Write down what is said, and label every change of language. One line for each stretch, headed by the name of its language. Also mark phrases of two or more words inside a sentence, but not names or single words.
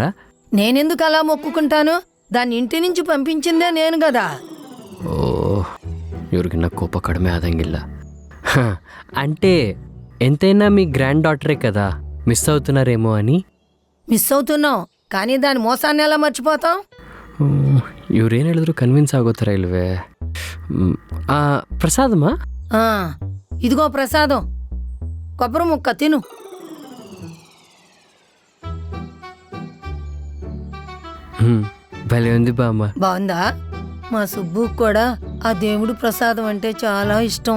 Telugu: నేనెందుకు అలా మొక్కుకుంటాను? దాన్ని ఇంటి నుంచి పంపించిందే నేను కదా.
Kannada: ಓ, ಇವ್ರಿಗೆ ಕೋಪ ಕಡಮೆ ಆದಂಗಿಲ್ಲ.
Telugu: అంటే ఎంతైనా మీ గ్రాండ్ డాటరే కదా, మిస్ అవుతున్నారేమో అని. మిస్ అవుతున్నావు, కానీ దాని మోసాన్ని ఎలా మర్చిపోతాం?
Kannada: ಇವ್ರೇನು ಹೇಳಿದ್ರು ಕನ್ವಿನ್ಸ್ ಆಗೋತರ ಇಲ್ವೇ?
Telugu: ప్రసాదమా? ఆ, ఇదిగో ప్రసాదం, కొబ్బరి ముక్క తిను. భలే ఉంది బామ్మ. బాగుందా? మా సుబ్బుకు కూడా ఆ దేవుడు ప్రసాదం అంటే చాలా ఇష్టం.